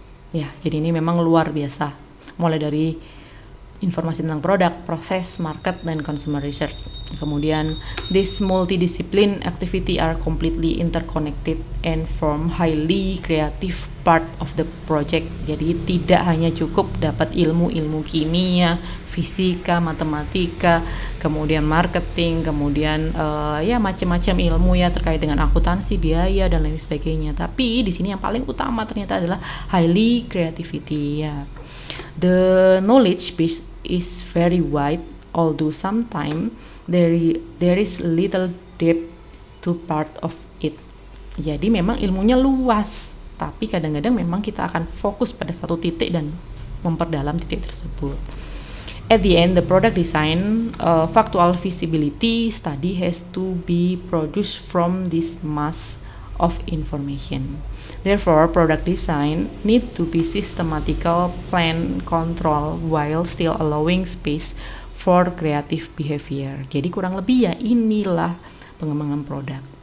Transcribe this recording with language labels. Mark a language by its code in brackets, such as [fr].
[id] Ya, jadi ini memang luar biasa. Mulai dari informasi tentang produk, proses, market, dan consumer research. [en] Kemudian, this multidiscipline activity are completely interconnected and form highly creative part of the project. [id] Jadi tidak hanya cukup dapat ilmu kimia, fisika, matematika, kemudian marketing, kemudian ya macam-macam ilmu ya terkait dengan akuntansi, biaya, dan lain sebagainya. Tapi di sini yang paling utama ternyata adalah highly creativity ya. [en] The knowledge base is very wide, although sometimes there is little depth to part of it. [id] Jadi memang ilmunya luas, tapi kadang-kadang memang kita akan fokus pada satu titik dan memperdalam titik tersebut. [en] At the end, the product design factual feasibility study has to be produced from this mass of information. Therefore, product design need to be systematical, plan, control, while still allowing space for creative behavior. [id] Jadi kurang lebih ya inilah pengembangan produk.